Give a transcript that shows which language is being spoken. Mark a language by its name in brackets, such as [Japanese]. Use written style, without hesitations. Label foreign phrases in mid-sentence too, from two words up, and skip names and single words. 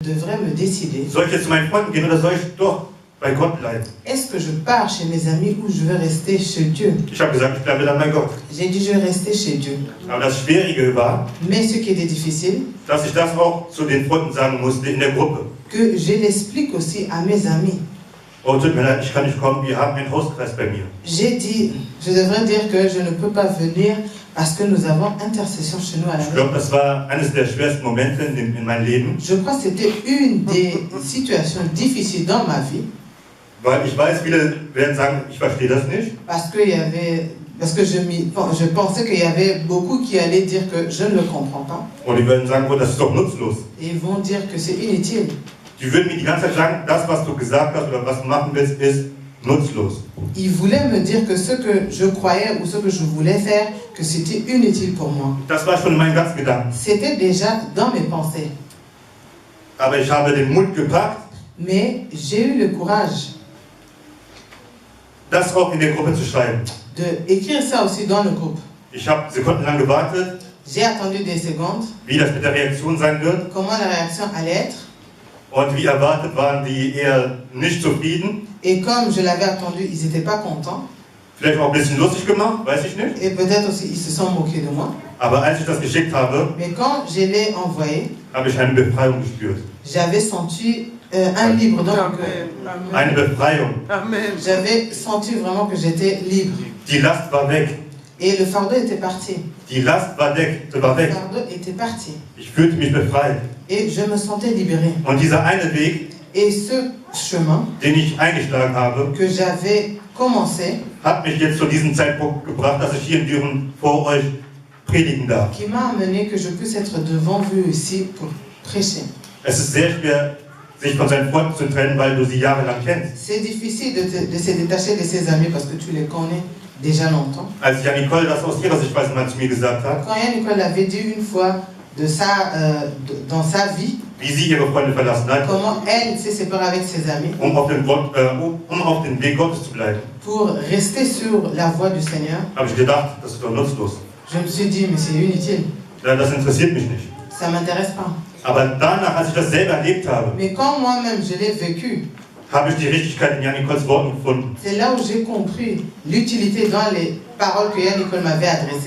[French] devrais me décider. [German] Soll ich jetzt zu meinen Freunden gehen oder soll ich doch bei Gott bleiben? [French] Est-ce que je pars chez mes amis ou je vais rester chez Dieu? [German] Ich habe gesagt, ich bleibe dann bei Gott. [French] J'ai dit je vais rester chez Dieu. [German] Aber das Schwierige war, [French] Mais ce qui était difficile, [German] dass ich das auch zu den Freunden sagen musste in der Gruppe. [French] que je l'explique aussi à mes amis. [German] Oh, tut mir leid, ich kann nicht kommen, wir haben einen Hauskreis bei mir. [French] J'ai dit, je devrais dire que je ne peux pas venir parce que nous avons intercession chez nous à la [German] Ich [French] maison. [German] glaube, das war eines der schwersten Momente in meinem Leben, [French] Je crois que c'était une des situations difficiles dans ma vie [German] weil ich weiß, viele werden sagen, ich verstehe das nicht. [French] parce que je pensais qu'il y avait beaucoup qui allaient dire que je ne le comprends pas [German] Und die würden sagen, oh, das ist doch nutzlos. [French] et ils vont dire que c'est inutile. [German] Die würden mir die ganze Zeit sagen, das, was du gesagt hast oder was du machen willst, ist nutzlos. [French] Ils voulaient me dire que ce que je croyais ou ce que je voulais faire, que c'était inutile pour moi. [German] Das war schon in meinen ganzen Gedanken. [French] C'était déjà dans mes pensées. [German] Aber ich habe den Mut gepackt, [French] Mais j'ai eu le courage [German] das auch in der Gruppe zu schreiben. [French] d'écrire ça aussi dans le groupe. [German] Ich habe sekundenlang gewartet, [French] J'ai attendu des secondes, [German] wie das mit der Reaktion sein wird. [French] comment la réaction allait être. [German] Und wie erwartet waren die eher nicht zufrieden. [French] Et comme je l'avais attendu, ils n'étaient pas contents. [German] Vielleicht auch ein bisschen lustig gemacht, weiß ich nicht. [French] Et peut-être aussi ils se sont moqués de moi. [German] Aber als ich das geschickt habe, [French] Mais quand je l'ai envoyé, [German] habe ich eine Befreiung gespürt. [French] j'avais senti un libre dans mon cœur. [German] Eine Befreiung. [French] J'avais senti vraiment que j'étais libre. [German] Die Last war weg. [French] Et le fardeau était parti. [German] Die Last war weg. [French] Le fardeau était parti. [German] Ich fühlte mich befreit. [French] Et je me sentais libéré. [German] Und dieser eine Weg, [French] Et ce chemin [German] den ich eingeschlagen habe, [French] que j'avais commencé, [German] hat mich jetzt zu diesem Zeitpunkt gebracht, dass ich hier in Düren vor euch predigen darf. [French] qui m'a amené que je puisse être devant vous ici pour prêcher. [German] Es ist sehr schwer, sich von seinen Freunden zu trennen, weil du sie jahrelang kennst. [French] C'est difficile de se détacher de ses amis parce que tu les connais déjà longtemps. [German] Als ja Nicole das aus ihrer Sichtweise mal zu mir gesagt hat, [French] Quand Yann Nicole avait dit une fois dans sa vie, [German] wie sie ihre Freunde verlassen hat, [French] comment elle s'est séparée avec ses amis [German] um auf den Weg Gottes zu bleiben, [French] pour rester sur la voie du Seigneur, [German] habe ich gedacht, das ist doch nutzlos. [French] je me suis dit, mais c'est inutile, [German] Das interessiert mich nicht. [French] ça ne m'intéresse pas. [German] Aber danach, als ich das selber erlebt habe, [French] Mais quand moi-même je l'ai vécu, [German] habe ich die Richtigkeit in Jan Nicoles Worten gefunden. [French] c'est là où j'ai compris l'utilité dans les paroles que Yann Nicole m'avait adressées.